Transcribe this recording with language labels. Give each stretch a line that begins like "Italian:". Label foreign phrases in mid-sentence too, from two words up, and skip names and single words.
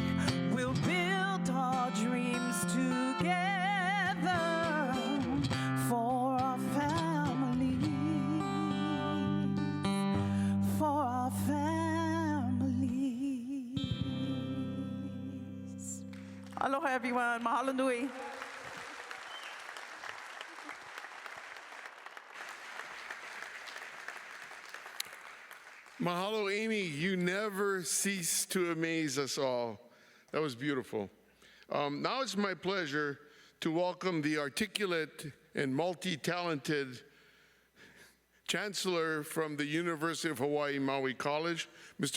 English: We'll build our dreams together for our family, for our families. Aloha everyone,
Hawaiian: mahalo nui.
English: Mahalo, Amy. You never cease to amaze us all. That was beautiful. Now it's my pleasure to welcome the articulate and multi-talented Chancellor from the University of Hawaii, Maui College, Mr.